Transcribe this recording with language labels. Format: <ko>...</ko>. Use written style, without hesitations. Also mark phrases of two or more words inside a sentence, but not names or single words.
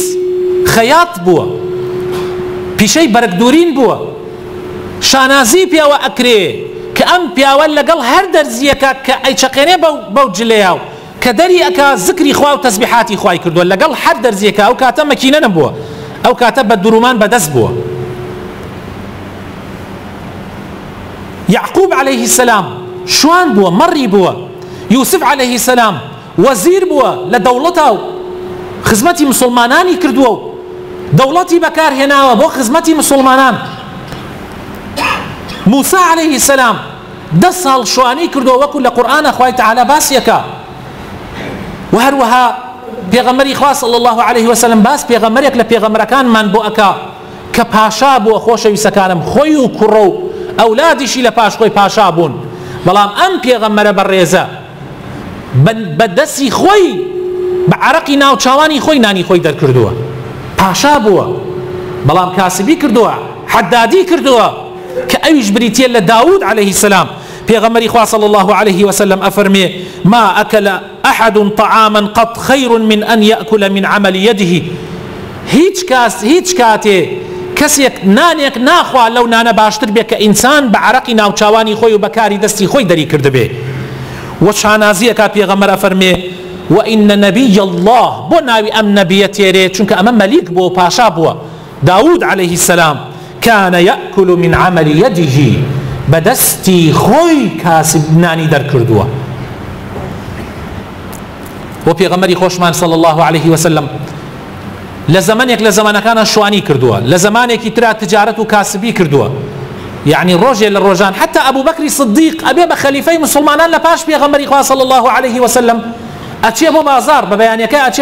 <ckb>ئیدریس خەیات بووە، پیشەی بەرگدورین بووە شانازی پیاوە ئەکرێ کە ئەم پیاوە لەگەڵ هەر دەرزیەکە کە ئەیچەقێنێ بەو جلەیە و کە دەری ئەکا زکری خوا و تەسبیحاتی خوای کردووە لەگەڵ هەر دەرزیەکە ئەو کاتە مەکینە نەبووە ئەو کاتە بە درومان بەدەست بووە يعقوب</ckb> <ar>عليه السلام</ar> <ckb>شوان بووە مەڕی بووە يوسف</ckb> <ar>عليه السلام</ar> <ckb>وەزیر بووە لە دەوڵەتە و خزمەتی مسلمانانی کردووە و دەوڵەتی بەکارهێناوە بۆ خزمەتی مسلمانان موسى</ckb> <ar>عليه السلام</ar> <ckb>10 ساڵ شوانی کردووە وەکو لە قورئانە خوای تەعالی باسیەکە و هەروەها پێغەمبەری خوا</ckb> <ar>صلی الله عليه وسلم</ar> <ckb>باس پێغەمبەرێک لە پێغەمبەرەکانمان بۆ ئەکا کە پاشا بووە خۆشەویستەکانم خۆی و کوڕە و ئەولادیشی لە پاش خۆی پاشا بوون بەڵام ئەم پێغەمبەرە بەڕێزە بەدەستی خۆی بە عەرەقی ناوچاوانی خۆی نانی خۆی دەرکردووە پاشا بووە بەڵام کاسبی کردووە حەدادی کردووە کە ئەویش بریتیە لە داود</ckb> <ar>عليه السلام</ar> <ckb>پێغەمبەری خوا</ckb> <ar>صلی الله عليه وسلم</ar> <ckb>ئەفەرمێ</ckb> <ar>ما أكل أحد طعاما قط خير من أن يأكل من عمل يده</ar> <ckb>هیچ کاتێ کەسێک نانێک ناخوا لەو نانە باشتر بێ کە ئینسان بە عەرەقی ناوچاوانی خۆی و بەکاری دەستی خۆی دەری کردبێ و شانازیەکە پێغەمبەر ئەفەرمێ</ckb> <ar>وإن نبي الله</ar> <ckb>بۆ ناوی ئەم نەبیە تێرێ چونکە ئەمە مەلیک بووە پاشا بووە داود</ckb> <ar>عليه السلام كان يأكل من عمل يده</ar> <ckb>بەدەستی خۆی کاسب نانی دەرکردووە و پێغەمبەری خۆشمان</ckb> <ar>صلی الله عليه وسلم</ar> <ckb>لە زەمانێک لە زەمانەکانە شوانی کردووە لە زەمانێکی ترا تجارەت و کاسبی کردووە يعني ڕۆژێ لە ڕۆژان حتى ئەبوو بەکری صدیق ئەبێ بە خەلیفەی مسلمانان لە پاش پێغەمبەری خوا</ckb> <ar>صلی الله عليه وسلم</ar> <ckb>ئەچێ بۆ بازار بە بەیانیەکە ئەچێ</ckb>